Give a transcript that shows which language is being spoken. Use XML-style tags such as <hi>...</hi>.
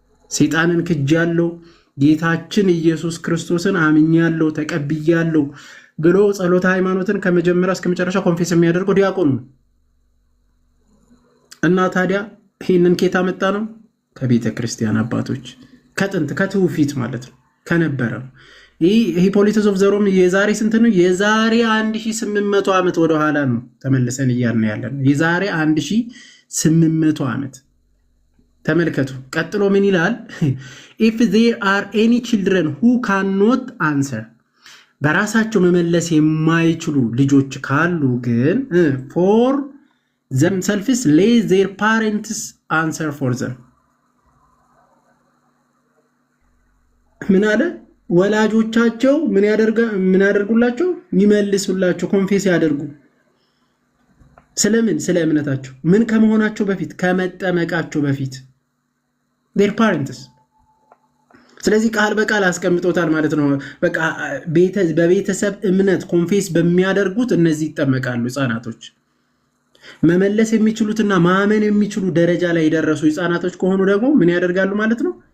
<am>ሰይጣንን ክጃለሁ፣ ጌታችን ኢየሱስ ክርስቶስን አምኛለሁ፣ ተቀብያለሁ ብሎ ጸሎተ ሃይማኖትን ከመጀመሪያ እስከ መጨረሻ ኮንፌስ የሚያደርገው ዲያቆኑ ነው። እና ታዲያ ይህንን ኬታ መጣ ነው ከቤተ ክርስቲያን አባቶች ከጥንት ከትውፊት ማለት ነው ከነበረ ነው። ይህ ሂፖሊተስ ኦፍ ዘሮም የዛሬ ስንት ነው? የዛሬ 1800 ዓመት ወደኋላ ነው ተመልሰን እያልን ያለ ነው። የዛሬ 1800 ዓመት ተመልከቱ። ቀጥሎ ምን ይላል?</am> <en>if there are any children who cannot answer</en> <am>በራሳቸው መመለስ የማይችሉ ልጆች ካሉ ግን</am> <en>for themselves let their parents answer for them</en> <am>ምን አለ? ወላጆቻቸው ምን ያደርጉላቸው? ይመልሱላቸው፣ ኮንፌስ ያደርጉ። ስለምን? ስለ እምነታቸው ምን ከመሆናቸው በፊት ከመጠመቃቸው በፊት ዴር ፓረንትስ። ስለዚህ ቃል በቃል አስቀምጦታል ማለት ነው። በቃ በቤተሰብ እምነት ኮንፌስ በሚያደርጉት እነዚህ ይጠመቃሉ ህፃናቶች። መመለስ የሚችሉትና ማመን የሚችሉ ደረጃ ላይ የደረሱ ህፃናቶች ከሆኑ ደግሞ ምን ያደርጋሉ ማለት ነው?</am>